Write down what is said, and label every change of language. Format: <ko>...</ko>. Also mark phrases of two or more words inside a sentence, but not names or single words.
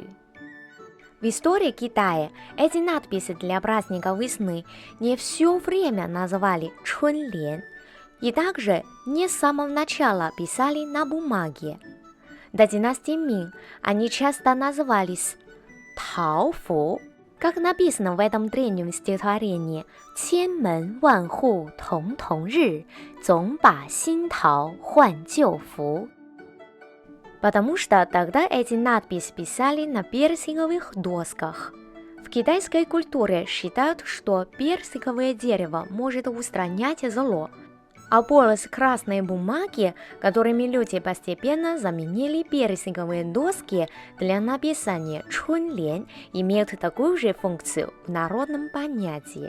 <ru>В истории Китая эти надписи для праздника весны не все время называли чунлен, и также не с самого начала писали на бумаге. До династии Мин они часто назывались таофу, как написано в этом древнем стихотворении</ru> <zh>«千门万户曈曈日，总把新桃换旧符».</zh> <ru>Потому что тогда эти надписи писали на персиковых досках. В китайской культуре считают, что персиковое дерево может устранять зло, а полосы красной бумаги, которыми люди постепенно заменили персиковые доски для написания чунлен, имеют такую же функцию в народном понятии.</ru>